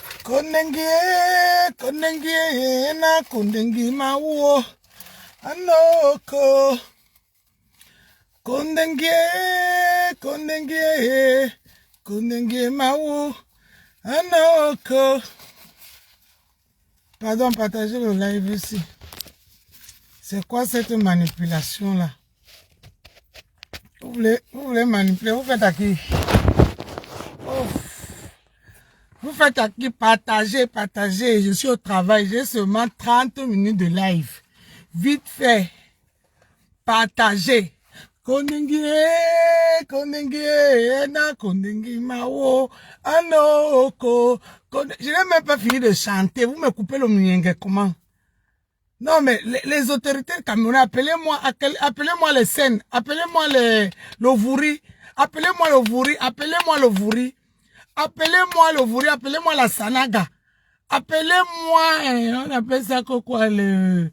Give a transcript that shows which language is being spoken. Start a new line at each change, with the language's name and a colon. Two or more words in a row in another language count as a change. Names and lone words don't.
French: konengie na kondengi mawo anoko kondengie mawo anoko. Pardon, partagez le live ici. C'est quoi cette manipulation là? Vous voulez manipuler, vous faites à qui? Vous faites à qui? Partagez. Je suis au travail, j'ai seulement 30 minutes de live. Vite fait. Partagez. Kondengi mawo anoko. Je n'ai même pas fini de chanter. Vous me coupez le mien, comment? Non, mais les autorités camerounaises, appelez-moi les scènes, appelez-moi le Vouri, appelez-moi le Vouri, appelez-moi la Sanaga, appelez-moi, on appelle ça quoi, le...